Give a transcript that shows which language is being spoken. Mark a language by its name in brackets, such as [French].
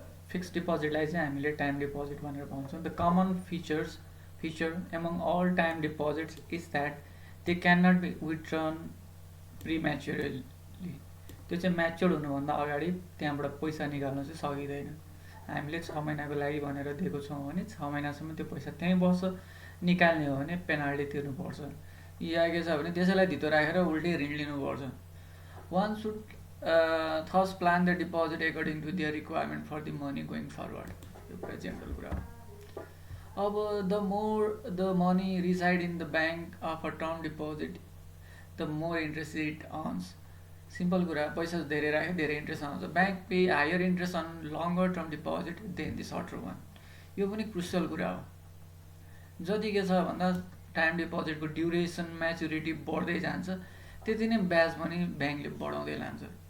[Nepali] Fix डिपोजिटलाई चाहिँ हामीले time deposit भनेर भन्छौँ। [English] The common feature among all time deposits is that they can not be withdrawn prematurely. [Nepali] त्यो चाहिँ म्याच्योर हुनुभन्दा अगाडि त्यहाँबाट पैसा निकाल्न चाहिँ सकिँदैन। हामीले 6 महिनाको लागि भनेर दिएको छौँ भने 6 महिनासम्म त्यो पैसा त्यहीँ बस्छ। निकाल्ने हो भने पेनाल्टी तिर्नुपर्छ, या के छ भने त्यसैलाई धितो राखेर उल्टै ऋण लिनुपर्छ। [English] One should thus plan the deposit according to their requirement for the money going forward. [Nepali] यो कुरा जेनरल कुरा हो। [English] अब the more the money reside in the bank of a term deposit the more interest it earns. [Nepali] Simple कुरा, पैसा धेरै राख्यो धेरै इन्ट्रेस्ट आउँछ। [English] Bank pay higher interest on longer term deposit than the shorter one. [Nepali] यो पनि क्रुसियल कुरा हो। जति के छ भन्दा टाइम डिपोजिटको ड्युरेसन म्याच्युरिटी बढ्दै जान्छ, त्यति नै ब्याज पनि ब्याङ्कले बढाउँदै लान्छ।